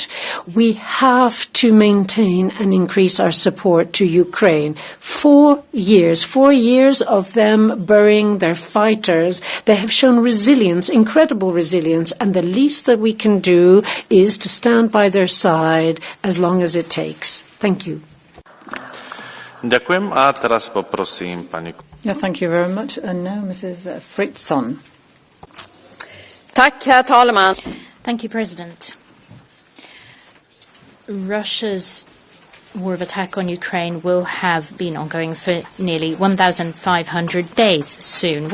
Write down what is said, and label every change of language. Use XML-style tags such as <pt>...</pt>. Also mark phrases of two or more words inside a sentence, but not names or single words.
<en>We have to maintain and increase our support to Ukraine. 4 years of them burying their fighters. They have shown resilience, incredible resilience, and the least that we can do is to stand by their side as long as it takes. Thank you.</en> <sk>Ďakujem a teraz poprosím pani.</sk> <en>Yes, thank you very much. And now Mrs. Fritzon.</en> <sv>Tack, herr talman.</sv> <en>Thank you, President. Russia's war of attack on Ukraine will have been ongoing for nearly 1,500 days soon.</en>